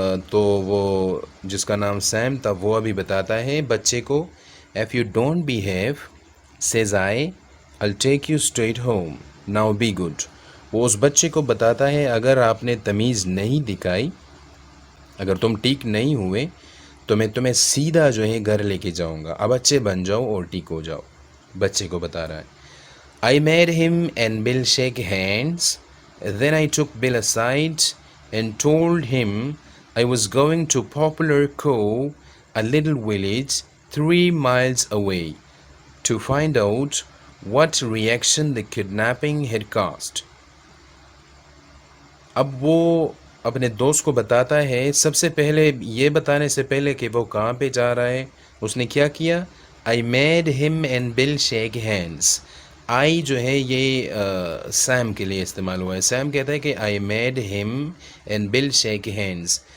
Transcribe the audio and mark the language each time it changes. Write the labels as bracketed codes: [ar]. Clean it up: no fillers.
[ur] تو وہ جس کا نام سیم تھا وہ ابھی بتاتا ہے بچے کو [en] if you don't behave says I'll take you straight home now be good. [ur] وہ اس بچے کو بتاتا ہے اگر آپ نے تمیز نہیں دکھائی، اگر تم ٹھیک نہیں ہوئے تو میں تمہیں سیدھا جو ہے گھر لے کے جاؤں گا، اب اچھے بن جاؤ اور ٹھیک ہو جاؤ. بچے کو بتا رہا ہے. [en] I made him and Bill shake hands. Then I took Bill aside and told him I was going to Poplar Cove, a little village 3 miles away, to find out what reaction the kidnapping had caused. [ur] اب وہ اپنے دوست کو بتاتا ہے، سب سے پہلے یہ بتانے سے پہلے کہ وہ کہاں پہ جا رہا ہے اس نے کیا کیا. [en] I made him and Bill shake hands. [ur] I جو ہے یہ سیم کے لیے استعمال ہوا ہے. سیم کہتا ہے کہ [en] I made him and Bill shake hands.